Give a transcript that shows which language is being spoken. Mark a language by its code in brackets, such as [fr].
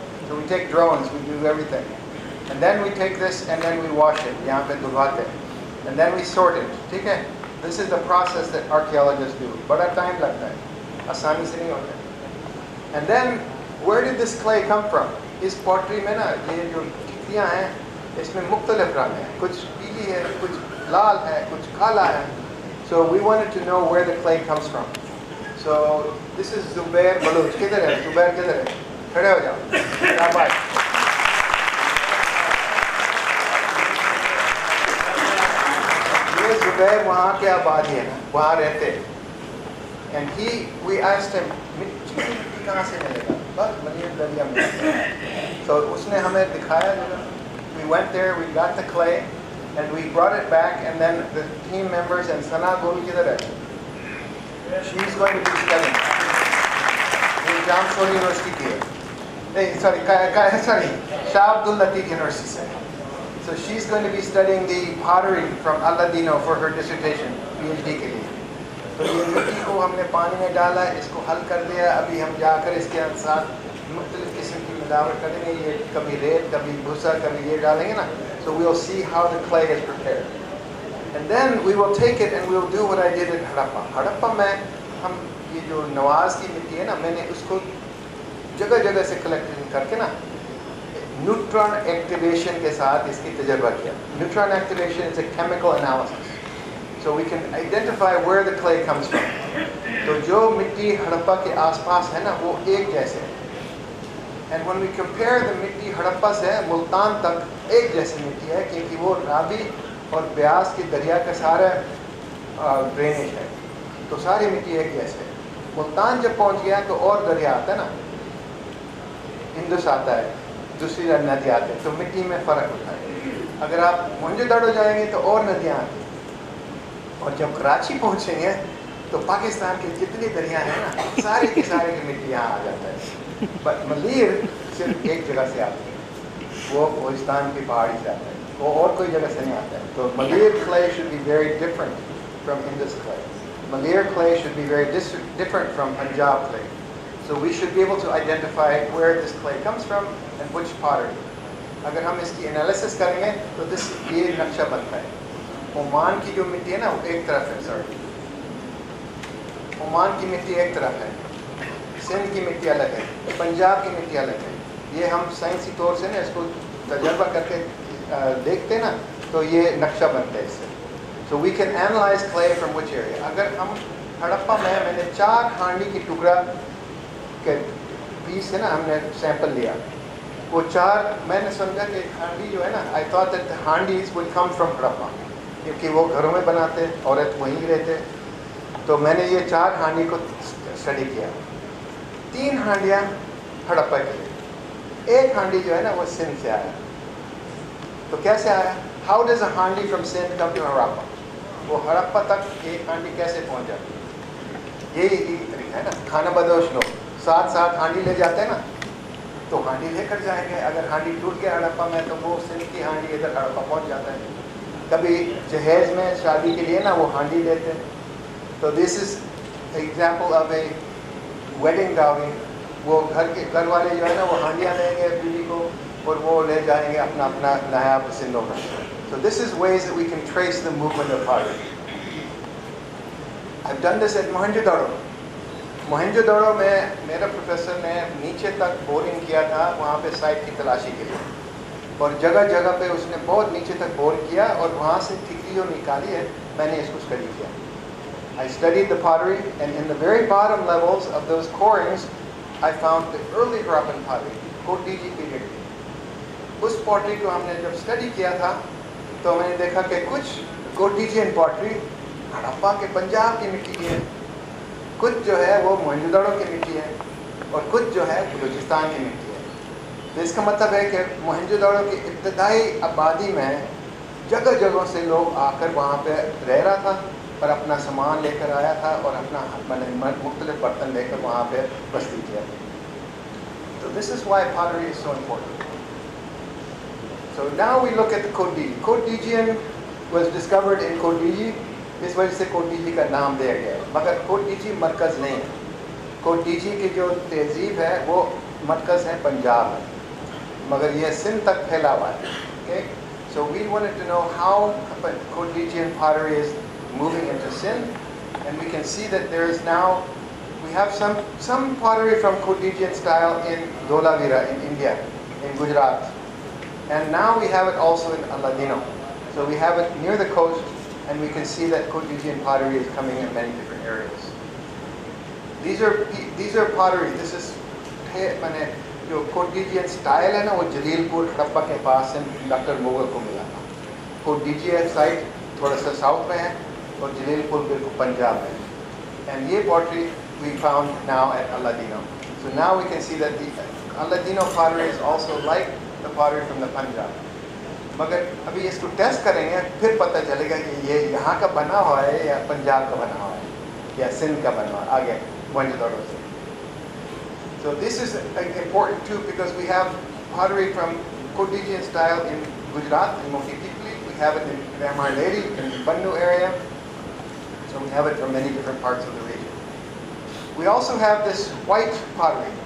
[en] So we take drones, we do everything, and then we take this and then we wash it. [hi] यहाँ पे धुलवाते हैं, [en] and then we sort it. [hi] ठीक है, [en] this is the process that archaeologists do. [hi] बड़ा time लगता है, आसानी से नहीं होता. [en] And then where did this clay come from? [hi] इस pottery में ना ये जो टिक्कियाँ हैं, इसमें मुख्तलिफ रंग हैं, कुछ पीली है, कुछ लाल है, कुछ काला है. [en] So we wanted to know where the clay comes from. So this is Zubair Baloch. [hi] किधर है? Zubair किधर है? खड़े हो जाओ. शाबाश. ये Zubair वहाँ के आबादी है ना, वहाँ रहते. [en] And we asked him, [hi] मिट्टी कहाँ से मिलेगा? बस मनीर दरिया में. So उसने हमें दिखाया जगह. [en] We went there, we got the clay, and we brought it back, and then the team members and Sana Gul [hi] kidhar hai? [en] She's going to be studying. In Jamshore University [hi] ki hai. [en] Sorry, Shah Abdul Latif University se. So she's going to be studying the pottery from Aladino for her dissertation, [hi] PhD ke liye. तो ये मिट्टी को हमने पानी में डाला, इसको हल कर दिया. अभी हम जाकर इसके साथ मुख्तलिफ किस्म की मिलावट करेंगे. ये कभी रेत, कभी भूसा, कभी ये डालेंगे ना. [en] So we'll see how the clay is prepared. And then we will take it and we'll do what I did in Harappa. [hi] Harappa में हम ये जो नवाज की मिट्टी है ना, मैंने उसको जगह जगह से कलेक्ट करके ना न्यूट्रॉन एक्टिवेशन के साथ इसकी तजर्बा किया. [en] Neutron activation is a chemical analysis. So we can identify where the clay comes from. [hi] तो जो मिट्टी हड़प्पा के आसपास है ना, वो एक जैसे है. [en] And when we compare the [hi] मिट्टी हड़प्पा से मुल्तान तक एक जैसी मिट्टी है, क्योंकि वो रावी और ब्यास की दरिया का सारा ड्रेनेज है, तो सारी मिट्टी एक जैसे है. मुल्तान जब पहुंच गया तो और दरिया आता है ना, इंदुस आता है, दूसरी नदी आती है, तो मिट्टी में फ़र्क होता है. अगर आप मोहनजोदड़ो जाएंगे तो और नदियाँ आती हैं, और जब कराची पहुँचेंगे तो पाकिस्तान के जितनी दरिया हैं ना, सारे की मिट्टी यहाँ आ जाता है. बट मलीर सिर्फ एक जगह से आती है, वो कोहिस्तान की पहाड़ी से आता है, वो और कोई जगह से नहीं आता है. [en] तो Malir clay should be very different from Indus clay. Maleer clay should be very different from Punjab clay. So we should be able to identify where this clay comes from and which pottery. [hi] अगर हम इसकी analysis करेंगे तो ये नक्शा बनता है. Oman की जो मिट्टी है ना, वो एक तरफ है. सॉरी, ओमान की मिट्टी एक तरफ है, सिंध की मिट्टी अलग है, पंजाब की मिट्टी अलग है. ये हम साइंसी तौर से ना इसको तजर्बा करके देखते ना, तो ये नक्शा बनता है इससे. [en] So we can analyze clay from which area. [hi] अगर हम हड़प्पा में मैंने 4 हांडी की टुकड़ा के पीस है ना, हमने सैंपल लिया. वो 4 मैंने समझा कि हांडी जो है ना, [en] I thought that the handis would come from [hi] Harappa, क्योंकि वो घरों में बनाते, औरत वहीं रहते. तो मैंने ये 4 हांडी को स्टडी किया. 3 हांडियाँ हड़प्पा के लिए, 1 हांडी जो है ना वो सिंध से आया. तो कैसे आया? [en] How does a handi from Sindh come to Harappa? [hi] वो हड़प्पा तक एक हांडी कैसे पहुंच जाती है? यही तरीका है ना. खाना बदोश लोग 7 हांडी ले जाते हैं ना, तो हांडी लेकर जाएंगे. अगर हांडी टूट गया हड़प्पा में तो वो सिंध की हांडी इधर हड़प्पा पहुंच जाता है. कभी जहेज में शादी के लिए ना वो हांडी लेते हैं. [en] तो this is example of a wedding dowry. [hi] वो घर वाले जो है ना वो हांडियाँ देंगे बीवी को और वो ले जाएंगे अपना अपना नायाब सिंधों में. [en] So this is ways that we can trace the movement of pottery. I've done this at Mohenjo-daro. [hi] Mohenjodaro में मेरा प्रोफेसर ने नीचे तक बोरिंग किया था वहाँ पे साइट की तलाशी के लिए, और जगह जगह पे उसने बहुत नीचे तक बोर किया और वहाँ से ठिकरी जो निकाली है मैंने इसको स्टडी किया. [en] I studied the pottery, and in the very bottom levels of those corings I found the early Harappan pottery, Kotiji period. [hi] उस पॉटरी को हमने जब स्टडी किया था तो मैंने देखा कि कुछ कोटिजियन पॉटरी हड़प्पा के पंजाब की मिट्टी की है, कुछ जो है वो मोहनजोदड़ो की मिट्टी है, और कुछ जो है बलूचिस्तान की मिट्टी है. तो इसका मतलब है कि मोहनजोदड़ो की इब्तदाई आबादी में जगह जगह से लोग आकर वहाँ पे रह रहा था और अपना सामान लेकर आया था और अपना मुख्तलिफ बर्तन लेकर वहाँ पे बस्ती किया. [en] तो this is why pottery is so important. So now we look at the Kodiji. Kodijian was discovered in Kodiji. [hi] इस वजह से कोटिजी का नाम दिया गया है, मगर कोटिजी मरकज़ नहीं है. कोटिजी की जो तहजीब है वो मरकज़ है पंजाब में, मगर ये सिंध तक फैला हुआ है. [en] Okay? So we wanted to know how Kotijian pottery is moving into Sindh, and we can see that there is now, we have some pottery from Kotijian style in Dholavira in India, in Gujarat, and now we have it also in Aladino. So we have it near the coast, and we can see that Kotijian pottery is coming in many different areas. These are pottery. This is [hi] मैंने जो Kotijian style है ना वो जलीलपुर हड़प्पा के पास से doctor Mughal को मिला था. Kotijian साइट थोड़ा सा साउथ में है और जलीलपुर बिल्कुल पंजाब में. [en] And ये pottery we found now at Aladino. So now we can see that the Aladino pottery is also like the pottery from the Punjab. [hi] मगर अभी इसको टेस्ट करेंगे फिर पता चलेगा कि ये यहाँ का बना हुआ है या पंजाब का बना हुआ है या सिंध का बना हुआ है आगे मोहनजोदड़ो से. [en] So this is important too because we have pottery from Kotijian style in Gujarat in Mokitipli. We have it in Ramar Lady in the Bannu area. So we have it from many different parts of the region. We also have this white pottery.